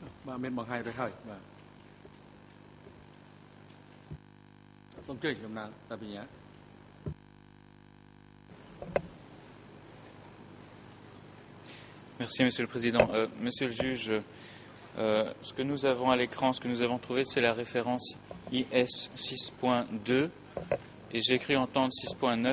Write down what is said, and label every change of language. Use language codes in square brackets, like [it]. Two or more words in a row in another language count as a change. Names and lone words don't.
[km] បាទមានបង្ហាញរួចហើយបាទសូមជួយតំណាងតែបញ្ញា [fr] Merci, Monsieur le Président. Monsieur le juge, ce que nous avons à l'écran, ce que nous avons trouvé, c'est la référence IS 6.2 et j'ai cru entendre 6.9.